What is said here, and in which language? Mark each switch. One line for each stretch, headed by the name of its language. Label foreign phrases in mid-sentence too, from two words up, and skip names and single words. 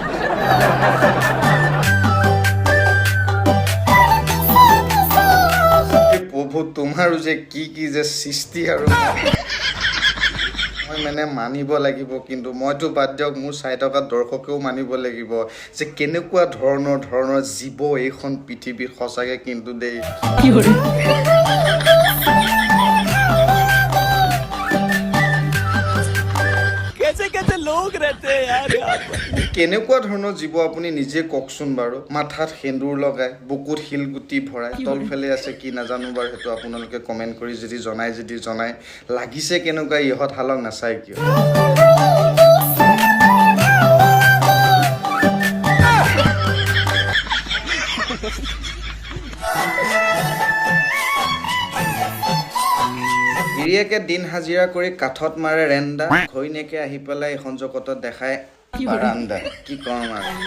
Assamese: প্ৰভু তোমাৰো যে কি যে সৃষ্টি আৰু মই মানে মানিব লাগিব কিন্তু মইতো বাদ দিয়ক মোৰ চাই থকা দৰ্শকেও মানিব লাগিব যে কেনেকুৱা ধৰণৰ জীৱ এইখন পৃথিৱীত সঁচাকৈ কিন্তু দেই
Hindi: कैसे कैसे लोग रहते हैं यार यहाँ पर
Assamese: কেনেকুৱা ধৰণৰ জীৱ আপুনি নিজে কওকচোন বাৰু মাথাত সেন্দুৰ লগাই বুকুত শিলগুটি ভৰাই তলফালে আছে কি নাজানো বাৰু সেইটো আপোনালোকে কমেণ্ট কৰি যদি জনাই লাগিছে কেনেকুৱা ইহঁত হালক নাচায় কিয় গিৰিয়েকে দিন হাজিৰা কৰি কাঠত মাৰে ৰেন্দা ঘৈণীয়েকে আহি পেলাই এখন জগতত দেখায় বাৰান্দা কি কম আৰু